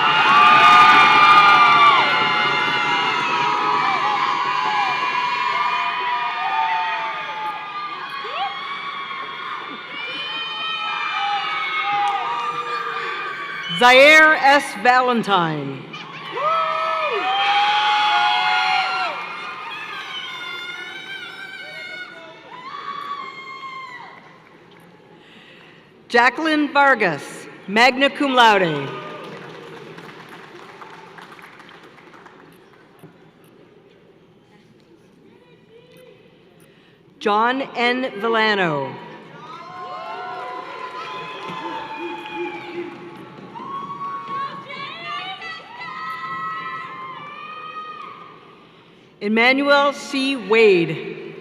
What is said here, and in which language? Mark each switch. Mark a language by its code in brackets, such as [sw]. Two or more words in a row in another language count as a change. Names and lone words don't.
[en] Zaire S. Valentine. Jacqueline Vargas, [la] magna cum laude. [en] John N. Villano. Emmanuel C. Wade.